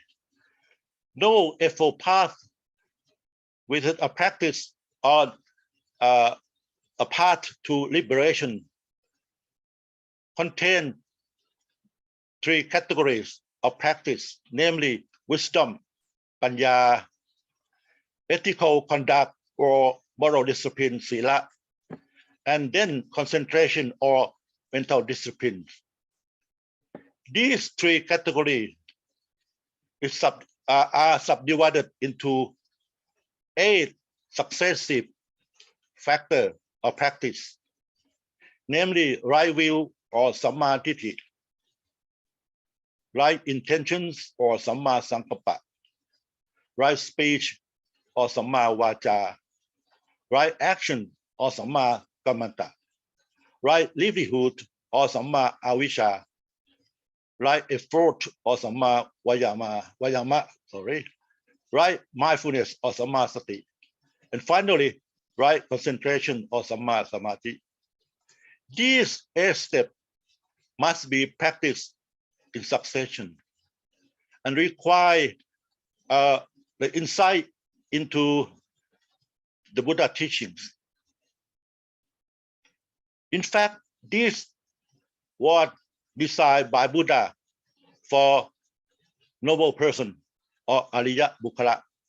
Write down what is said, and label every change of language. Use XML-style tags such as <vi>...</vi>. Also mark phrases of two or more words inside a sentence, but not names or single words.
<en>Noble Eightfold Path, which is a practice on a path to liberation, contain 3 categories of practice, namely wisdom, panya, ethical conduct or moral discipline, sila, and then concentration or mental discipline. These 3 categories are subdivided into 8 successive factors of practice, namely right view or</en> <pi>samma ditti,</pi> <en>right intentions or</en> <pi>samma sankappa,</pi> <en>right speech or</en> <pi>samma vaca,</pi> <en>right action or</en> <pi>samma kammanta,</pi> <en>right livelihood or</en> <pi>samma avisha,</pi> <en>right effort or</en> <pi>samma vayama,</pi> <en>right mindfulness or</en> <pi>samma sati,</pi> <en>and finally, right concentration or</en> <pi>samma samadhi.</pi> <en>These 8 steps must be practiced in succession and require the insight into the Buddha teachings. In fact, this was designed by Buddha for noble person or</en> <pi>Ariya Bukkala.</pi>